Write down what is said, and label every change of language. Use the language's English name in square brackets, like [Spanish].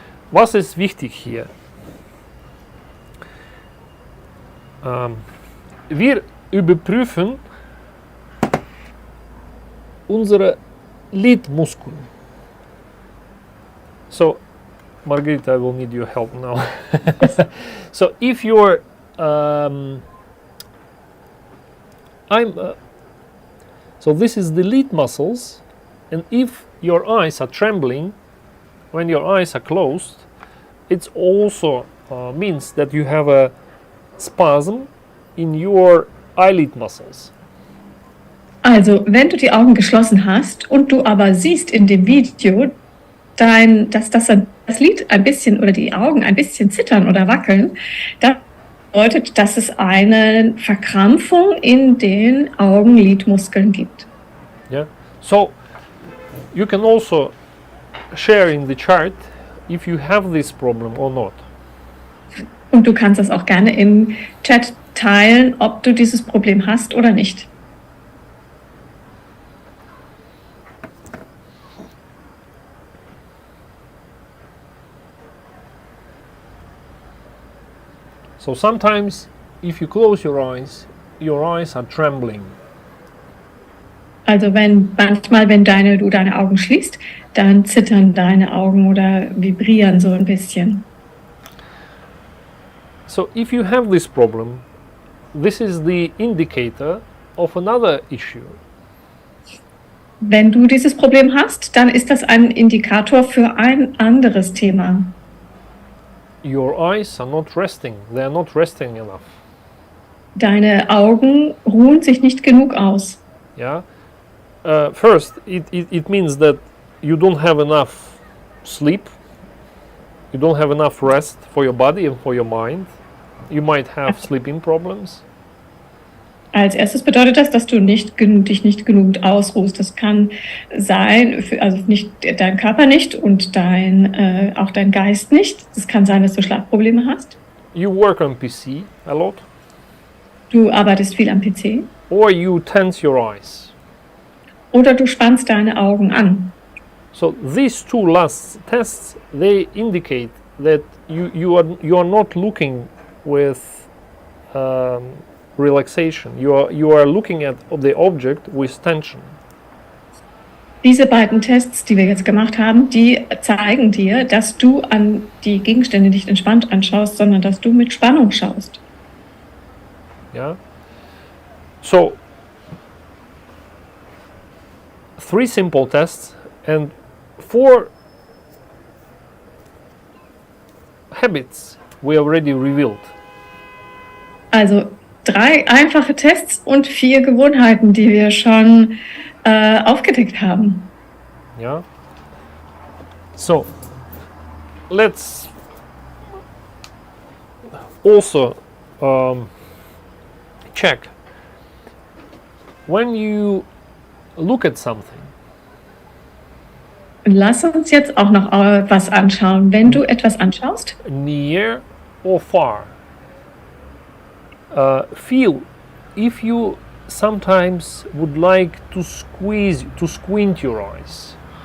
[German] Was ist wichtig hier? Wir überprüfen unsere Lidmuskeln. So, [English] Margarita, I will need your help now. So if you're, so this is the lid muscles, and if your eyes are trembling, when your eyes are closed, it also means that you have a spasm in your eyelid muscles. [German] Also, wenn du die Augen geschlossen hast und du aber siehst in dem Video, dass das Lid ein bisschen oder die Augen ein bisschen zittern oder wackeln, das bedeutet, dass es eine Verkrampfung in den Augenlidmuskeln gibt. [English] Yeah. So you can also share in the chart if you have this problem or not. [German] Und du kannst das auch gerne im Chat teilen, ob du dieses Problem hast oder nicht. [English] So sometimes if you close your eyes are trembling. [German] Also manchmal, wenn du deine Augen schließt, dann zittern deine Augen oder vibrieren so ein bisschen. [English] So if you have this problem, this is the indicator of another issue. [German] Wenn du dieses Problem hast, dann ist das ein Indikator für ein anderes Thema. [English] Your eyes are not resting. They are not resting enough. [German] Deine Augen ruhen sich nicht genug aus. [English] Yeah. First, it means that you don't have enough sleep. You don't have enough rest for your body and for your mind. You might have sleeping problems. [German] Als erstes bedeutet das, dass du dich nicht genug ausruhst. Das kann sein, also nicht dein Körper nicht und auch dein Geist nicht. Es kann sein, dass du Schlafprobleme hast. [English] You work on PC a lot. [German] Du arbeitest viel am PC. [English] Or you tense your eyes. [German] Oder du spannst deine Augen an. [English] So these two last tests, they indicate that you are not looking with relaxation. You are looking at the object with tension. [German] Diese beiden Tests, die wir jetzt gemacht haben, die zeigen dir, dass du an die Gegenstände nicht entspannt anschaust, sondern dass du mit Spannung schaust. [English] Yeah. So 3 simple tests and 4 habits we already revealed. [German] Also 3 einfache Tests und 4 Gewohnheiten, die wir schon aufgedeckt haben. [English] Yeah. So let's also check when you look at something. [German] Lass uns jetzt auch noch was anschauen. Wenn du etwas anschaust, [English] Near or far, feel if you sometimes would like to squint your eyes.